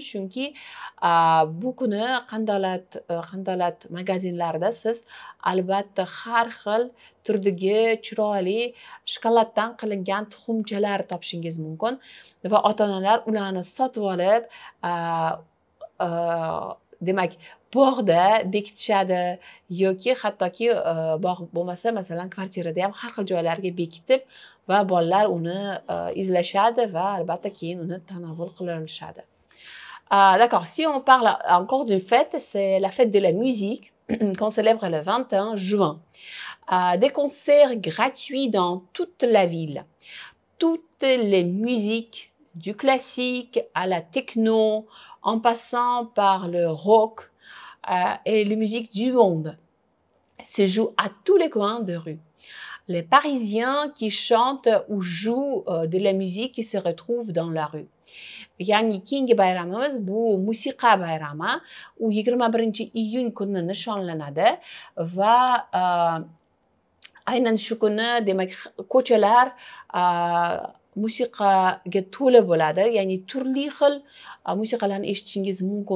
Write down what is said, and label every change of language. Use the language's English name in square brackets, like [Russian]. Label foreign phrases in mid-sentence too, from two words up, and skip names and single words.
[Uzbek] Chunki bu kuni qandolat magazinlarida siz albatta har xil turdagi chiroyli shokoladdan qilingan tuxumchalar topishingiz mumkin va ota-onalar ularni sotib olib demak bog'da bekitishadi yoki hattoki bog' bo'lmasa masalan kvartirada ham har xil joylarga bekitib va bolalar uni izlashadi va albatta keyin uni tanovul qilishadi. [French] D'accord, si on parle encore d'une fête, c'est la fête de la musique qu'on célèbre le 21 juin. Des concerts gratuits dans toute la ville. Toutes les musiques, du classique à la techno, en passant par le rock et les musiques du monde, se jouent à tous les coins de rue. Les Parisiens qui chantent ou jouent de la musique qui se retrouvent dans la rue. [Uzbek] Ya'ni keyingi bayramimiz bu musiqa bayrami. U 21-iyun kuni nishonlanadi va aynan shu kuni demak ko'chalar musiqaga to'la bo'ladi. Ya'ni turli xil musiqalarni eshitishingiz mumkin.